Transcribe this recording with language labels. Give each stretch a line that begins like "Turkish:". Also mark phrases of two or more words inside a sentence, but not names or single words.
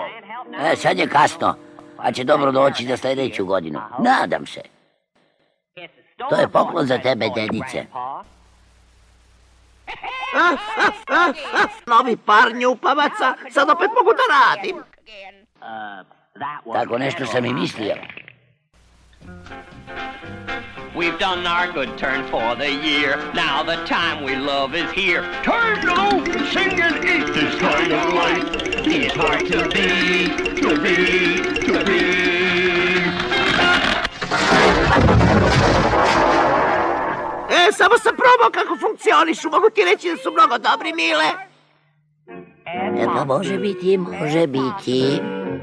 Serbian: Sad je kasno, pa će dobro doći za sljedeću godinu. Nadam se. To je poklon za tebe, dedice. Novi par njupavaca, sad opet mogu da radim. Tako nešto sam i mislio.
English: We've done our good turn for the year. Now the time we love is here. Time to loaf and sing and eat this kind of life. It's hard to be.
Serbian: Samo sam probao kako funkcionišu. Mogu ti reći da su mnogo dobri, Mile. Pa može biti, može biti.